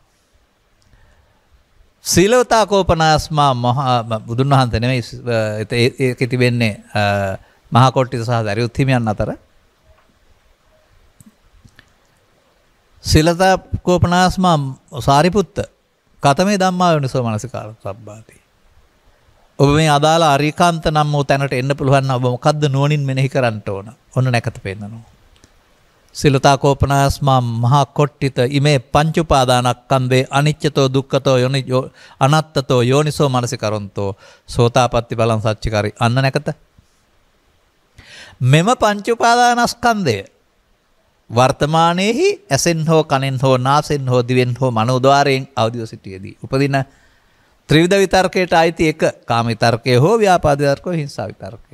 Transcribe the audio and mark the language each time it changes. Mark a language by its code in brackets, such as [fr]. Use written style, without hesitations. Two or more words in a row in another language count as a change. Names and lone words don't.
[pi] සීලවතා කෝපනාස්මා [si] බුදුන් වහන්සේ නෙමෙයි ඒකේ තිබෙන්නේ මහා කොට්ටිත සහ දරියුත් හිමියන් අතර. [pi] සීලතා කෝපනාස්මා සාරිපුත්ත කතමේ ධම්මා යෝනිසෝ මනසිකාර සබ්බාති. [si] ඔබ මේ අදාළ අරිකාන්ත නම් වූ තැනට එන්න පුළුවන් නම් ඔබ මොකද්ද නුවණින් මෙනෙහි කරන්න ඕන? ඔන්න නැකත පෙන්නනවා. [pi] සිලතා කෝපනාස්මා මහා කොට්ටිත ඉමේ පංච උපාදානස්කන්ධේ අනිච්චතෝ දුක්ඛතෝ අනත්තතෝ යෝනිසෝ මනසිකරොන්තෝ සෝතාපට්ටි බලං සච්චිකාරි. [si] අන්න නැකත. මෙම පංච උපාදානස්කන්ධය වර්තමානයේහි ඇසෙන් හෝ කනෙන් හෝ නාසෙන් හෝ දිවෙන් හෝ මනෝද්වාරයෙන් අවදිව සිටියේදී උපදින ත්‍රිවිධ විතර්කයට අයිති එක කාම විතර්කය හෝ ව්‍යාපාද විතර්කය හෝ හිංසා විතර්කය.